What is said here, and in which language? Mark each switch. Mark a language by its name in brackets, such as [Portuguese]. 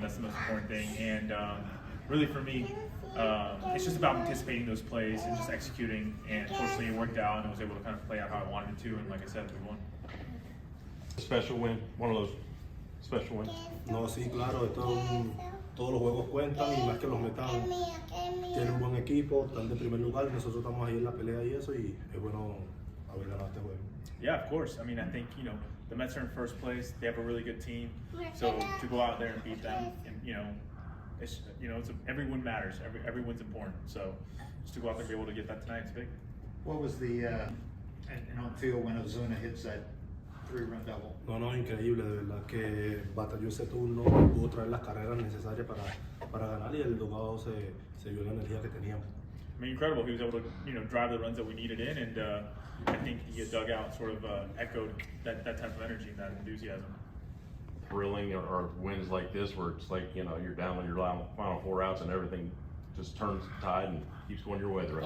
[English] That's the most important thing, and really for me, it's just about anticipating those plays and just executing. And fortunately, it worked out, and I was able to kind of play out how I wanted it to. And like I said, we won. A special win, one of those special wins. [Spanish] No, sí, claro, todos los juegos cuentan y más que los metan, tienen un buen equipo, están de primer lugar, nosotros estamos ahí en la pelea y eso, y es bueno haber ganado este juego. [English] Yeah, of course. I mean, I think the Mets are in first place. They have a really good team, so to go out there and beat them, and it's every win matters. Every win's important. So just to go out there and be able to get that tonight, it's big. What was the and on field when Ozuna hits that 3-run double? [Spanish] No, increíble, de verdad que batalló ese turno, pudo traer las carreras necesarias para ganar y el dogado se vio la energía que teníamos. [English] I mean, incredible. He was able to drive the runs that we needed in, and I think the dugout sort of echoed that type of energy and that enthusiasm. Thrilling or wins like this where it's like you're down on your final 4 outs and everything just turns the tide and keeps going your way the rest